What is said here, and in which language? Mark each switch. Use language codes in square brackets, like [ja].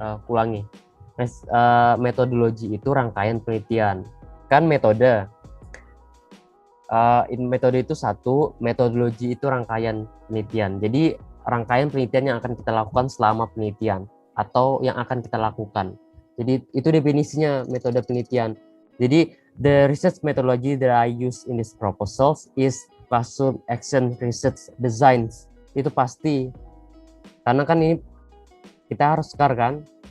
[id] Ulangi. Metodologi itu rangkaian penelitian. Kan metode. Metode itu satu, metodologi itu rangkaian penelitian. Jadi rangkaian penelitian yang akan kita lakukan selama penelitian atau yang akan kita lakukan. Jadi itu definisinya metode penelitian. Jadi [en] the research methodology that I use in this proposals is classroom action research designs. [id] Itu pasti. Karena kan ini kita harus sekar kan.